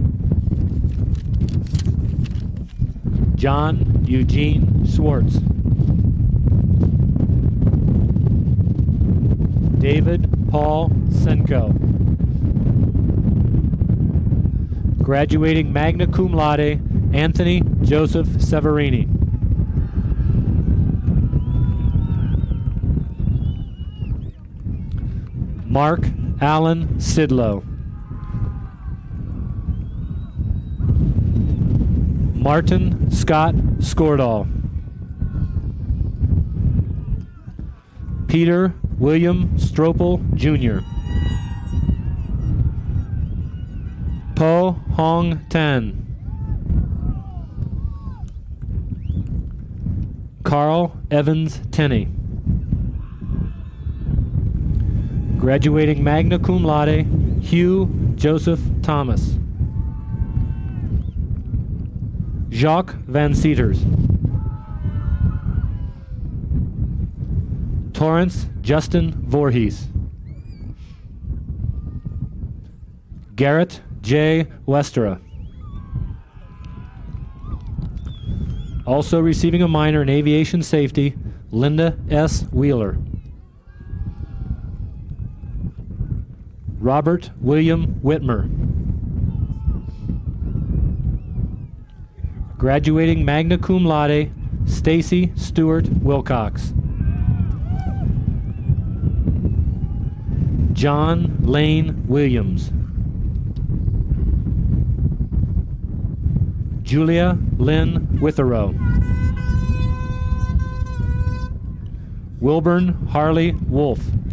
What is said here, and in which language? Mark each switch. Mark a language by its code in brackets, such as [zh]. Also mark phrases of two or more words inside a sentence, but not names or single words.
[en] John Eugene Swartz. David Paul Senko. [la] Graduating magna cum laude, [en] Anthony Joseph Severini. Mark Allen Sidlow. Martin Scott Skordal. Peter William Stropel, Jr. Po Hong Tan. Carl Evans Tenney. [la] Graduating magna cum laude, [en] Hugh Joseph Thomas. Jacques Van Seters. Torrance Justin Voorhees. Garrett J. Westera. Also receiving a minor in aviation safety, Linda S. Wheeler. Robert William Whitmer. [la] Graduating magna cum laude, [en] Stacy Stewart Wilcox. John Lane Williams. Julia Lynn Witherow. Wilburn Harley Wolf.